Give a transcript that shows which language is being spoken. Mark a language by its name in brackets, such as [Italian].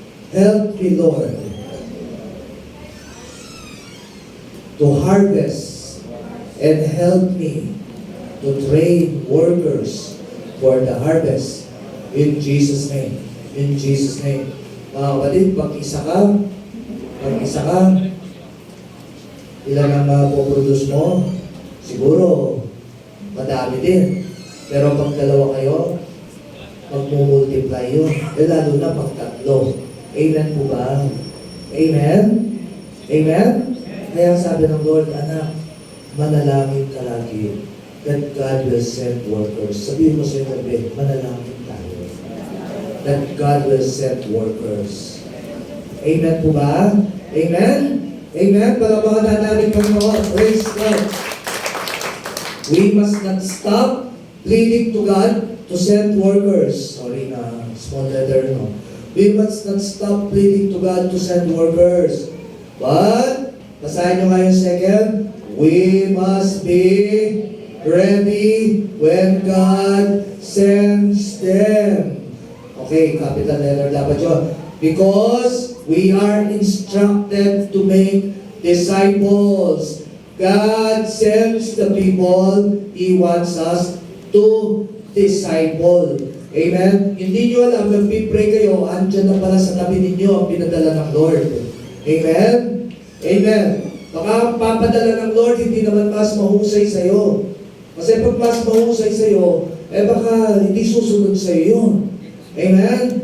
[English] Help me, Lord, to harvest and help me to train workers for the harvest. In Jesus' name. In Jesus' name. [Filipino] Mga kapatid, pag-isa ka, ilan ang mapoproduce mo? Siguro, madami din. Pero pag dalawa kayo, magmumultiply yun. Lalo na pag tatlo. Amen po ba? Amen? Amen? Kaya sabi ng Lord, anak, manalangin ka lagi [English] that God will send workers. [Filipino] Sabihin mo sa tabi, manalangin tayo. [English] That God will send workers. [Filipino] Amen po ba? Amen? Amen? Palabakan na natin Panginoon. Praise God. [English] We must not stop pleading to God to send workers. Sorry na, small letter, no? We must not stop pleading to God to send workers. But, [Filipino] basahin nyo nga yung [English] second, we must be ready when God sends them. [Filipino] Okay, capital letter dapat yun. [English] Because we are instructed to make disciples. God sends the people He wants us to disciple. Amen? [Filipino] Hindi nyo alam, nag-pray kayo, andyan na pala sa tabi ninyo ang pinadala ng Lord. Amen? Amen. Baka ang papadala ng Lord, hindi naman mas mahusay sa'yo. Kasi pag mas mahusay sa'yo, baka hindi susunod sa'yo yun. Amen?